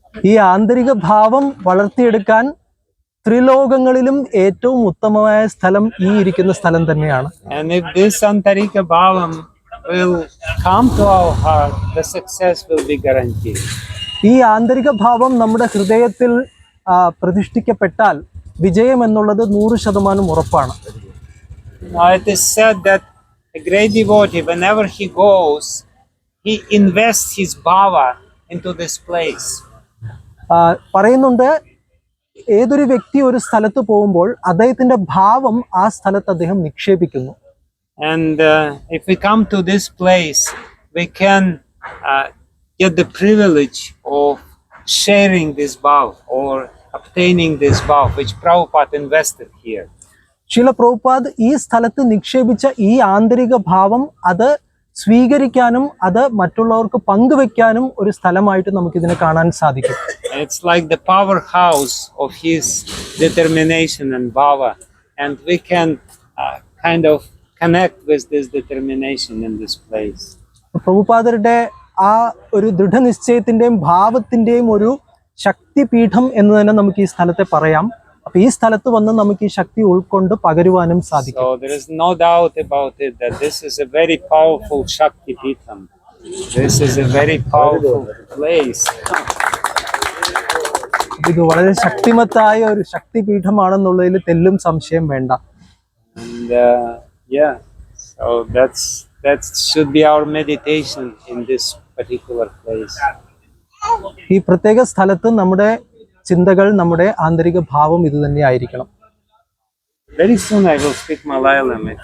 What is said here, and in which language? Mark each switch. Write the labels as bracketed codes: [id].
[ml] ഈ ആന്തരിക ഭാവം വളർത്തിയെടുക്കാൻ ത്രിലോകങ്ങളിലും ഏറ്റവും ഉത്തമമായ സ്ഥലം ഈ ഇരിക്കുന്ന സ്ഥലം തന്നെയാണ്. [en] And if this antarika bhavam will come to our heart, the success will be guaranteed. [ml] ഈ ആന്തരിക ഭാവം നമ്മുടെ ഹൃദയത്തിൽ പ്രതിഷ്ഠിക്കപ്പെട്ടാൽ വിജയം എന്നുള്ളത് 100% ഉറപ്പാണ്. [en] Now it is said that a great devotee, whenever he goes, he invests his bhava into this place. [ml] പറയുന്നുണ്ട്, ഏതൊരു വ്യക്തി ഒരു സ്ഥലത്ത് പോകുമ്പോൾ അദ്ദേഹത്തിന്റെ ഭാവം ആ സ്ഥലത്ത് അദ്ദേഹം നിക്ഷേപിക്കുന്നു. [en] And if we come to this place, we can get the privilege of sharing this bhav or obtaining this bhav which Prabhupada invested here. [ml] ശീല പ്രഭുപാദ് ഈ സ്ഥലത്ത് നിക്ഷേപിച്ച ഈ ആന്തരിക ഭാവം അത് സ്വീകരിക്കാനും അത് മറ്റുള്ളവർക്ക് പങ്കുവെക്കാനും ഒരു സ്ഥലമായിട്ട് നമുക്ക് ഇതിനെ കാണാൻ സാധിക്കും. [en] It's like the powerhouse of his determination and bhava, and we can kind of connect with this determination in this place. [ml] പ്രഭുപാദരുടെ ആ ഒരു ദൃഢനിശ്ചയത്തിന്റെയും ഭാവത്തിന്റെയും ഒരു ശക്തിപീഠം എന്ന് തന്നെ നമുക്ക് ഈ സ്ഥലത്തെ പറയാം. അപ്പൊ ഈ സ്ഥലത്ത് വന്ന് നമുക്ക് ഈ ശക്തി ഉൾക്കൊണ്ട് പകരുവാനും സാധിക്കും. [en] So there is no doubt about it that this is a very powerful Shakti Peetham. This is a very powerful place. [ml] ഇത് വളരെ ശക്തിമത്തായ ഒരു ശക്തിപീഠമാണെന്നുള്ളതിൽ തെല്ലും സംശയം വേണ്ട. [en] And so that should be our meditation in this particular place. [ml] ഈ പ്രത്യേക സ്ഥലത്ത് നമ്മുടെ ചിന്തകൾ, നമ്മുടെ ആന്തരിക ഭാവം ഇത് തന്നെ ആയിരിക്കണം. [en] Very soon I will speak Malayalam.